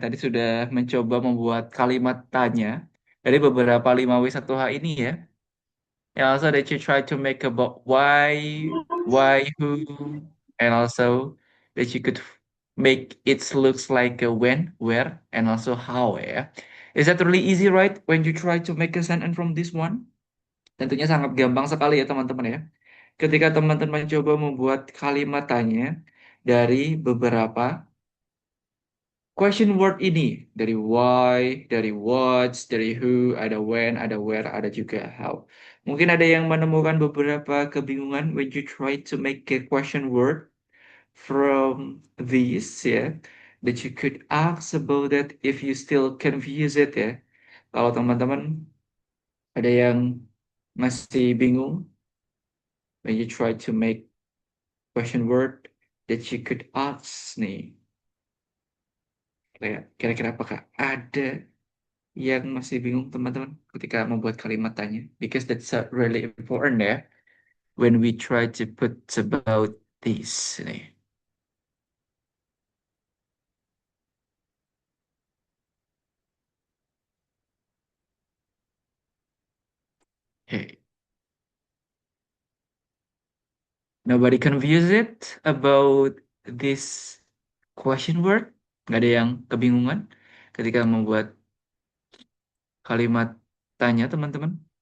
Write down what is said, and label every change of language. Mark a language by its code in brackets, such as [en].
[id] Tadi sudah mencoba membuat kalimat tanya dari beberapa 5W1H ini ya. [en] And also that you try to make about why, who, and also that you could make it looks like a when, where, and also how ya. Is that really easy, right? When you try to make a sentence from this one? [id] Tentunya sangat gampang sekali ya teman-teman ya. Ketika teman-teman coba membuat kalimat tanya dari beberapa question word ini, dari why, dari what, dari who, ada when, ada where, ada juga how. Mungkin ada yang menemukan beberapa kebingungan [en] when you try to make a question word from these ya, that you could ask about it if you still confuse it ya. [id] Kalau teman-teman ada yang masih bingung [en] when you try to make question word that you could ask nih. [id] Kayak kira-kira apakah ada yang masih bingung teman-teman ketika membuat kalimat tanya? [en] Because that's really important ya when we try to put about this nih. Hey, nobody confused it about this question word? [id] Nggak ada yang kebingungan ketika membuat kalimat tanya teman-teman?